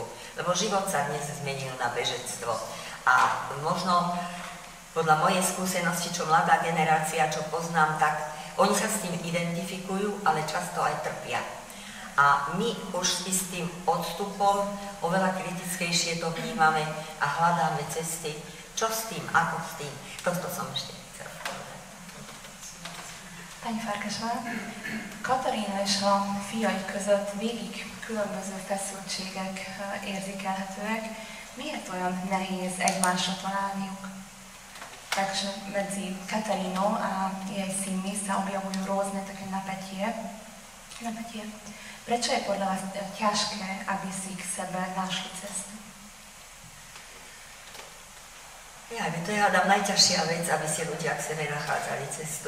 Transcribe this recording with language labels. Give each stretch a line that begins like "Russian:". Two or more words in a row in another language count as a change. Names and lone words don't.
Slovak: Lebo život sa dnes zmenil na bežectvo. A možno podľa mojej skúsenosti, čo mladá generácia, čo poznám, tak oni sa s tým identifikujú, ale často aj trpia. A my už s tým odstupom oveľa kritickejšie to vnímame a hľadáme cesty, čo s tým, ako s tým. Toto som ešte chcela povedať.
Hungarian: Pani Farkasová, Katarina és a fiai között végig különböző feszültségek érzékelhetőek. Miért olyan nehéz egymásra találniuk?
Slovak: Takže medzi Katarinou a jej synmi sa objavujú rôzne také napätie. Prečo je podľa vás ťažké, aby si k sebe našli cestu? Ja, to je hádam najťažšia vec, aby si ľudia k sebe nachádzali cestu.